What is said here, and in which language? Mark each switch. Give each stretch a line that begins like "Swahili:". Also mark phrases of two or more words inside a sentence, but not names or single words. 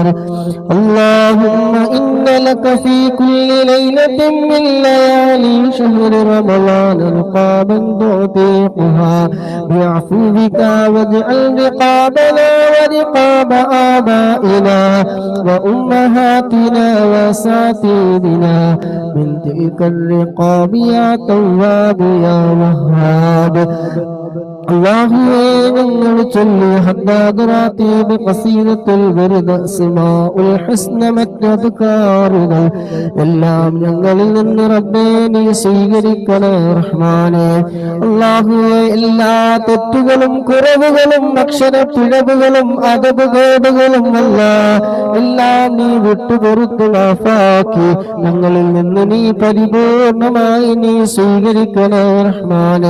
Arabic: اللهم إن لك في كل ليلة من ليالي شهر رمضان رقابا تعتقها بعفوك، واجعل رقابنا ورقاب آبائنا وأمهاتنا وأساتذتنا من تلك الرقاب يا تواب يا وهاب.
Malayalam: അല്ലാഹുവേ, ഞങ്ങൾ ചൊല്ലി ഹദ്ദാദ് റാത്തീബ് ഖസീദത്തുൽ വറുദ് അസ്മാഉൽ ഹുസ്ന മറ്റദ്കാറുകൾ എല്ലാം ഞങ്ങളിൽ നിന്ന് റബ്ബേ നീ സ്വീകരിക്കണേ റഹ്മാനേ. അല്ലാഹുവേ, എല്ലാ തെറ്റുകളും കുറവുകളും അക്ഷരപ്പിഴവുകളും അദബുകേടുകളും എല്ലാം നീ വിട്ടുപൊറുത്തു മാഫാക്കി ഞങ്ങളിൽ നിന്ന് നീ പരിപൂർണമായി നീ സ്വീകരിക്കണേ റഹ്മാനേ.